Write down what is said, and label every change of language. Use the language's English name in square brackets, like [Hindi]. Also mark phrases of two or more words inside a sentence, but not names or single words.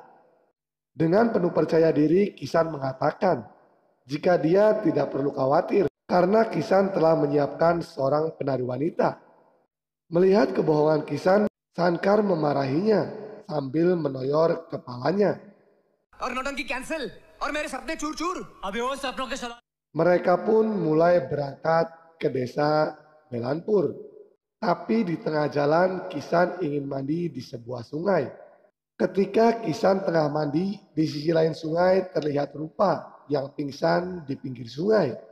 [Indonesian] Dengan penuh percaya diri, Kisan mengatakan jika dia tidak perlu khawatir karena Kisan telah menyiapkan seorang penari wanita. Melihat kebohongan Kisan, Sangkar memarahinya sambil menoyor kepalanya. [Hindi] और नौटंकी कैंसिल और मेरे सपने चूर चूर अभी वो सपनों के सला [Indonesian] Mereka pun mulai berangkat ke desa Belanpur. Tapi di tengah jalan Kisan ingin mandi di sebuah sungai. Ketika Kisan tengah mandi, di sisi lain sungai terlihat rupa yang pingsan di pinggir sungai.